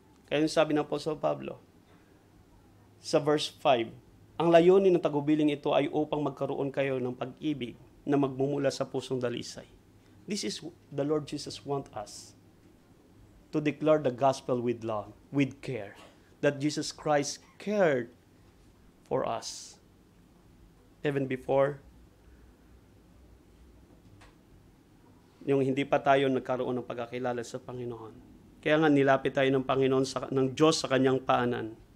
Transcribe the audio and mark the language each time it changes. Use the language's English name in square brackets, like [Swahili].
[Filipino] Kaya yung sabi ng Apostle Pablo, sa verse 5, ang layunin ng tagubiling ito ay upang magkaroon kayo ng pag-ibig na magmumula sa pusong dalisay. [English] This is the Lord Jesus wants us to declare the gospel with love, with care, that Jesus Christ cared for us. Even before, [Filipino] yung hindi pa tayo nagkaroon ng pagkakilala sa Panginoon. Kaya nga nilapit tayo ng Panginoon, ng Diyos sa kanyang paanan.